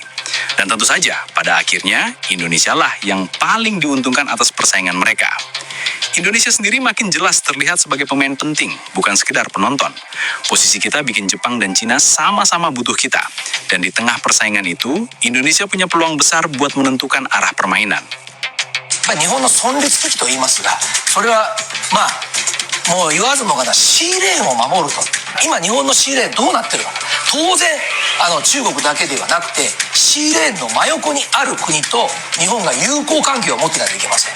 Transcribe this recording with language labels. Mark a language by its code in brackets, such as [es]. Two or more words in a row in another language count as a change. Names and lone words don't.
[id] Dan tentu saja, pada akhirnya, Indonesia lah yang paling diuntungkan atas persaingan mereka. Indonesia sendiri makin jelas terlihat sebagai pemain penting, bukan sekedar penonton. Posisi kita bikin Jepang dan Cina sama-sama butuh kita. Dan di tengah persaingan itu, Indonesia punya peluang besar buat menentukan arah permainan. [ja] 日本の存立危機と言いますが、それはもう言わずもがな、シーレーンを守ると。今日本のシーレーンどうなってるのか。当然中国だけではなくてシーレーンの真横にある国と日本が友好関係を持っていないといけません。